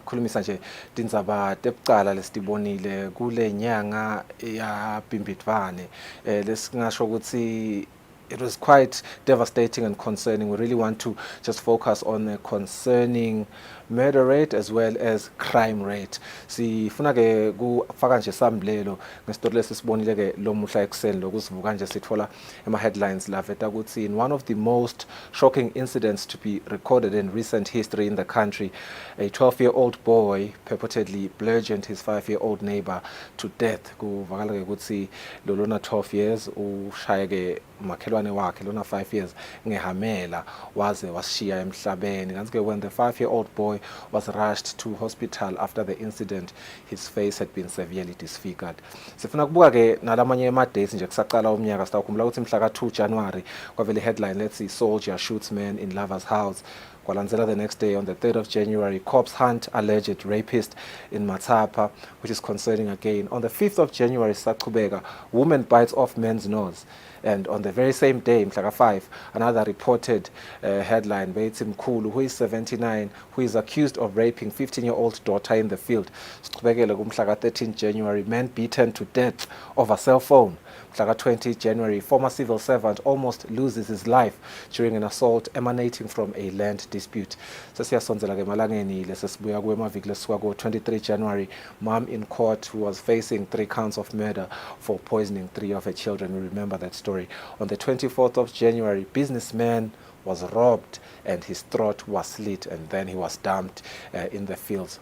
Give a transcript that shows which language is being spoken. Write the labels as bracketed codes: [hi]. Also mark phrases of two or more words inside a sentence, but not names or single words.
[ss] Khulumisa nje tindzaba tebucala lesitibonile kule nyanga ya Bhimbidvwane lesingasho ukuthi [en] it was quite devastating and concerning. We really want to just focus on the concerning murder rate as well as crime rate. [ss] Sifuna ke kufaka nje samblelo ngesitory lesisibonile ke lo muhla ekseni lokusivuka nje sithola ema headlines laveta ukuthi [en] in one of the most shocking incidents to be recorded in recent history in the country, a 12-year-old boy purportedly bludgeoned his 5-year-old neighbor to death. [ss] Kuvakala ke ukuthi lo lona 12 years ushaya ke makhelwane wakhe lona 5 years ngehamela waze washiya emhlabeni. Kanti ke [en] when the 5-year-old boy was rushed to hospital after the incident, his face had been severely disfigured. [ss] Sifuna kubuka ke nalamanye ema days nje kusaqala umnyaka sitawukhumbula ukuthi mhla ka 2 January kwavele headline [en] let's soldier shoots man in lover's house. Kwalanzela the next day on the 3rd of January, cops hunt alleged rapist in Matapa, which is concerning again. On the 5th of January, Sachubega, woman bites off man's nose. And on the very same day, Mhlaka 5, another reported headline, Beitim Kulu, who is 79, who is accused of raping 15-year-old daughter in the field. Mhlaka 13 January, man beaten to death over cell phone. Mhlaka 20 January, former civil servant almost loses his life during an assault emanating from a land dispute. [ss] Sesiyasondzela ke malangeni lesesibuya kwemaviki lesuka ko [en] 23 January, mom in court who was facing 3 counts of murder for poisoning 3 of her children. We remember that story. On the 24th of January, businessman was robbed and his throat was slit, and then he was dumped in the fields.